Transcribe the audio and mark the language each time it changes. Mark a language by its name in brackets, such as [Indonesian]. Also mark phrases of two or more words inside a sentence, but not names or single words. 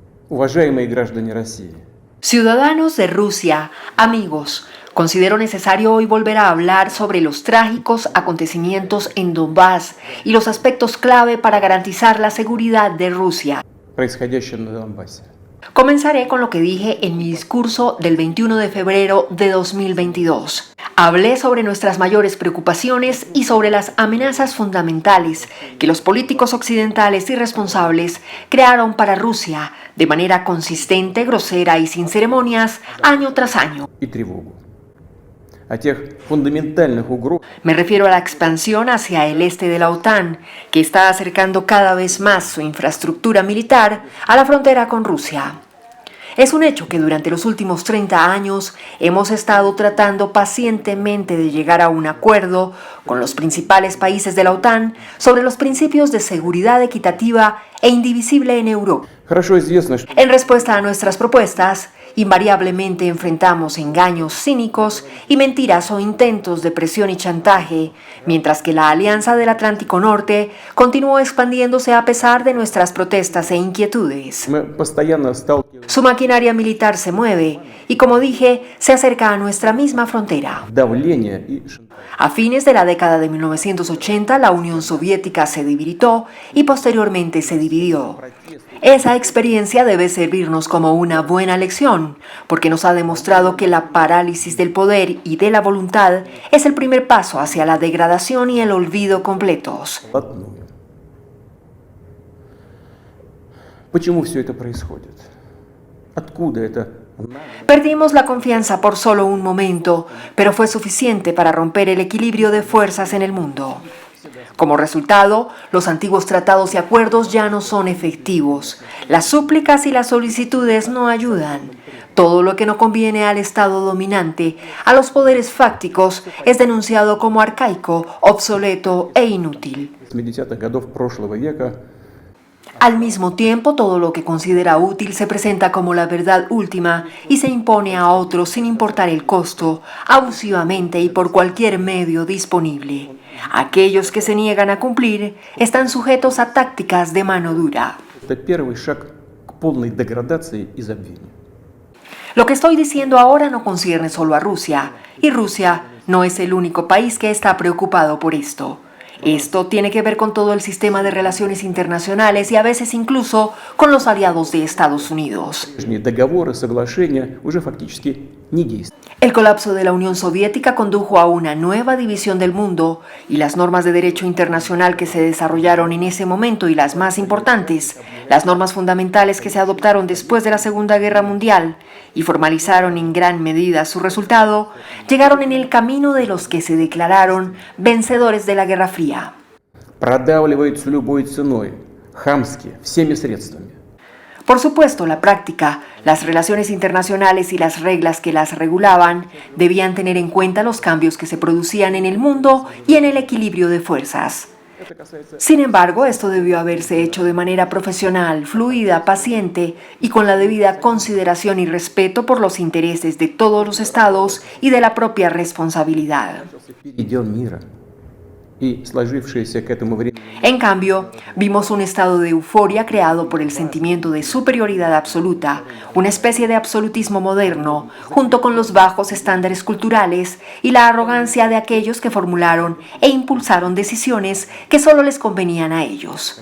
[Russian] Уважаемые граждане России. [Spanish] Ciudadanos de Rusia, amigos, considero necesario hoy volver a hablar sobre los trágicos acontecimientos en Donbass y los aspectos clave para garantizar la seguridad de Rusia. [Russian] Происходящее на Донбассе. [Spanish] Comenzaré con lo que dije en mi discurso del 21 de febrero de 2022. Hablé sobre nuestras mayores preocupaciones y sobre las amenazas fundamentales que los políticos occidentales irresponsables crearon para Rusia de manera consistente, grosera y sin ceremonias, año tras año. [Russian] И тревогу. О тех фундаментальных угрозах, [Spanish] Me refiero a la expansión hacia el este de la OTAN, que está acercando cada vez más su infraestructura militar a la frontera con Rusia. Es un hecho que durante los últimos 30 años hemos estado tratando pacientemente de llegar a un acuerdo con los principales países de la OTAN sobre los principios de seguridad equitativa e indivisible en Europa. [Russian] хорошо известно, что [Spanish] En respuesta a nuestras propuestas, invariablemente enfrentamos engaños cínicos y mentiras o intentos de presión y chantaje, mientras que la Alianza del Atlántico Norte continuó expandiéndose a pesar de nuestras protestas e inquietudes. [Russian] мы постоянно сталкиваемся [Spanish] Su maquinaria militar se mueve y, como dije, se acerca a nuestra misma frontera. [Russian] с давления и [Spanish] A fines de la década de 1980, la Unión Soviética se debilitó y posteriormente se dividió. Esa experiencia debe servirnos como una buena lección, porque nos ha demostrado que la parálisis del poder y de la voluntad es el primer paso hacia la degradación y el olvido completos. [Russian] вплотную. Почему все это происходит? Откуда это? [Spanish] Perdimos la confianza por solo un momento, pero fue suficiente para romper el equilibrio de fuerzas en el mundo. Como resultado, los antiguos tratados y acuerdos ya no son efectivos. Las súplicas y las solicitudes no ayudan. Todo lo que no conviene al Estado dominante, a los poderes fácticos, es denunciado como arcaico, obsoleto e inútil. [Russian] 80-х годов прошлого века [Spanish] Al mismo tiempo, todo lo que considera útil se presenta como la verdad última y se impone a otros sin importar el costo, abusivamente y por cualquier medio disponible. Aquellos que se niegan a cumplir están sujetos a tácticas de mano dura. [Russian] это первый шаг к полной деградации и забвению. [Spanish] Lo que estoy diciendo ahora no concierne solo a Rusia, y Rusia no es el único país que está preocupado por esto. Esto tiene que ver con todo el sistema de relaciones internacionales y a veces incluso con los aliados de Estados Unidos. [Russian] Прежние договоры, соглашения уже фактически не действуют. [Spanish] El colapso de la Unión Soviética condujo a una nueva división del mundo y las normas de derecho internacional que se desarrollaron en ese momento y las más importantes, las normas fundamentales que se adoptaron después de la Segunda Guerra Mundial y formalizaron en gran medida su resultado, llegaron en el camino de los que se declararon vencedores de la Guerra Fría. [Russian] Продавливаются любой ценой, хамски, всеми средствами. [Spanish] Por supuesto, la práctica, las relaciones internacionales y las reglas que las regulaban debían tener en cuenta los cambios que se producían en el mundo y en el equilibrio de fuerzas. Sin embargo, esto debió haberse hecho de manera profesional, fluida, paciente y con la debida consideración y respeto por los intereses de todos los estados y de la propia responsabilidad. [Russian] Передел мира и сложившиеся к этому времени [Spanish] En cambio, vimos un estado de euforia creado por el sentimiento de superioridad absoluta, una especie de absolutismo moderno, junto con los bajos estándares culturales y la arrogancia de aquellos que formularon e impulsaron decisiones que solo les convenían a ellos.